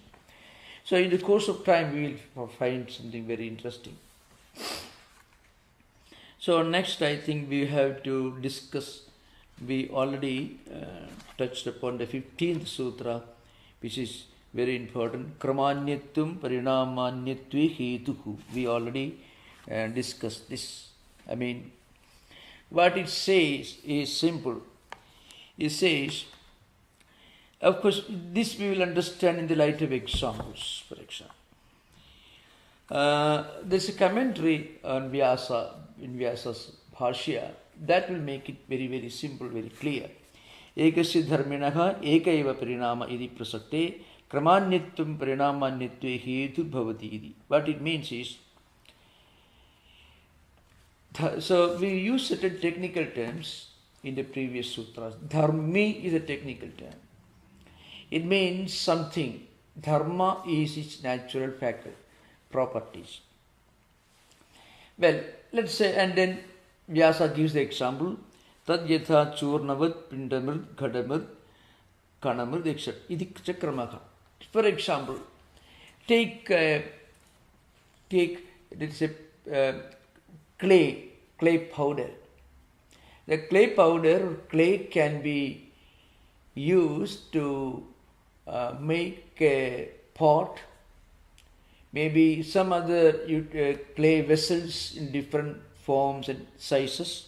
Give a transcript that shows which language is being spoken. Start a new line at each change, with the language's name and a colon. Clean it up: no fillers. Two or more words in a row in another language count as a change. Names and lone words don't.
English: So in the course of time, we will find something very interesting. So next, I think we have to discuss, we already touched upon the 15th sutra, which is very important.
Sanskrit: क्रमान्यत्वं परिणामान्यत्वे हेतुः.
English: We already discussed this. I mean, what it says is simple. It says, of course, this we will understand in the light of examples, for example. There's a commentary on Vyasa, in Vyasa's Bhashya, that will make it very simple, very clear.
Sanskrit: एकस्य धर्मिणः एकैव परिणाम इति प्रसक्ते क्रमान्यत्वं परिणामान्यत्वे हेतु भवति इति.
English: What it means is, so we use certain technical terms in the previous sutras. Dharmi is a technical term. It means something. Dharma is its natural properties. Well, let's say, and then Vyasa gives the example,
Sanskrit: तद् यथा चूर्णवद् पिण्डमृद् घटमृद् कणमृद् etc. इति चक्रमहा.
English: For example, take let's say clay powder. The clay can be used to make a pot maybe some other clay vessels in different forms and sizes.